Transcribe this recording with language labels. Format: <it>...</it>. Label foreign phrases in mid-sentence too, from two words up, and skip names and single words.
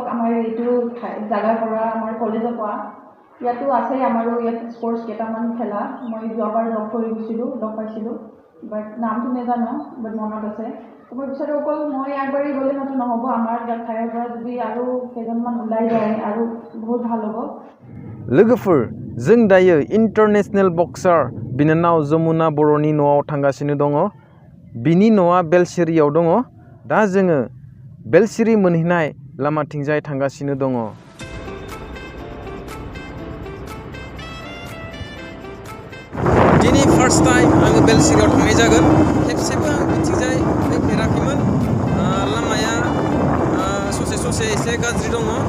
<as>আমাৰ এইটো জাগাৰ পৰা আমাৰ কলেজৰ পৰা ইয়াতো আছে আমাৰো ইয়াত স্পৰ্টছ কেইটামান খেলা মই যোৱাবাৰ লগ পাইছিলোঁ বাট নামটো নাজানো বাট মনত আছে মই বিচাৰোঁ অকল মই আগবাঢ়ি গ'লে মাত্ৰ নহ'ব আমাৰ ঠাইৰ পৰা যদি আৰু কেইজনমান ওলাই যায় আৰু বহুত ভাল হ'ব</as> <brx>लोगोफोर जों दायो</brx> <en>international boxer</en> <brx>बिनानाव जमुना बर'नि न'आव थांगासिनो दङ बिनि न'आ बेलसिरियाव दङ दा जोङो बेलसिरि मोनहैनाय लामाथिंजाय थांगासिनो दङ दिनै</brx> <en>first time</en> <brx>आङो बेलसिरियाव थांनाय जागोन खेबसेबो आं बिथिंजाय फैफेराखैमोन लामाया ससे एसे गाज्रि दङ</brx>